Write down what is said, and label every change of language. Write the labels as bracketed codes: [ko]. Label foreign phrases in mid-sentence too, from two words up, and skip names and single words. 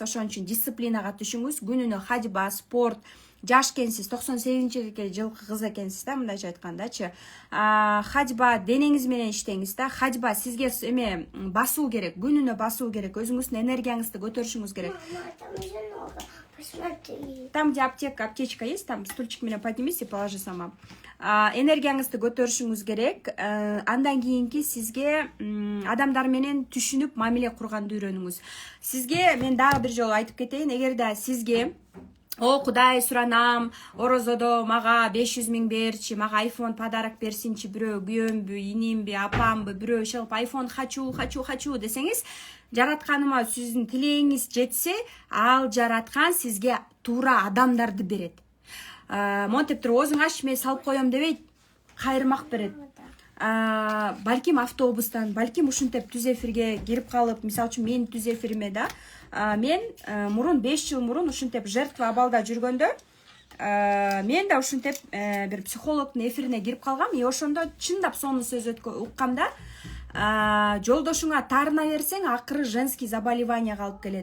[ky] Ошон үчүн дисциплинага түшүңүз. Күнүнө [ru] ходьба, спорт. [ky] Жаш экенсиз, 98 жылкы кыз экенсиз да, мындайча айткандачы. Ходьба денеңиз менен иштеңиз да. Ходьба сизге басуу керек, күнүнө басуу керек, өзүңүздүн энергияңызды көтөрүшүңүз керек. [ru] Там где аптечка есть, там стульчик менен поднимись и положи сама. [ky] Энергияңызды көтөрүшүңүз керек. Андан кийинки сизге адамдар менен түшүнүп, мамиле курганды үйрөнүңүз. Сизге мен дагы бир жолу айтып кетейин, эгерде сизге Кудай суранам, орозодо мага 500 миң берчи, мага iPhone подарок берсинчи, бирөө күйөөмбү, инимби, апамбы, бирөө чыгып iPhone хочу десеңиз, жаратканыма сиздин тилегиңиз жетсе, ал жараткан сизге туура адамдарды берет. Монтип туруп өзүң аш, мен салып коем дебейт, кайырмак берет. Балким автобустан, балким ушинтип түз эфирге кирип калып, мисалы үчүн менин түз эфириме да, мен мурун 5 жыл мурун ушинтип жертва абалда жүргөндө, мен да ушинтип бир психологдун эфирине кирип калгам, и ошондо чындап сонун сөз уккам да, жолдошуңа таарына берсең, акыры [ru] женский заболеванияга [ky] алып келет.